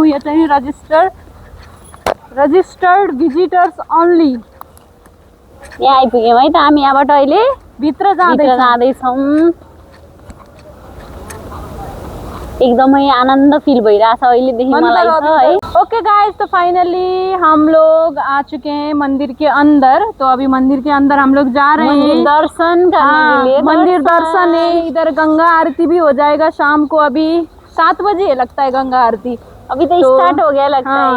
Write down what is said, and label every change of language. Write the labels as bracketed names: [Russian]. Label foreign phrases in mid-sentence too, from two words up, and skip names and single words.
[Nepali] यो चाहिँ [English] registered visitors only. [Nepali] यहाँ आइपुग्यौँ है त हामी। यहाँबाट अहिले भित्र जाँदैछौँ। एकदमै आनन्द फिल भइरहेछ अहिलेदेखि मलाई है। [English] okay guys, [Hindi] तो फाइनली हम लोग आ चुके हैं मंदिर के अंदर। तो अभी मंदिर के अंदर हम लोग जा रहे हैं दर्शन करने के लिए। मंदिर दर्शन है, इधर गंगा आरती भी हो जाएगा शाम को। अभी 7 बजे लगता है गंगा आरती। अभी तो स्टार्ट हो गया लगता है।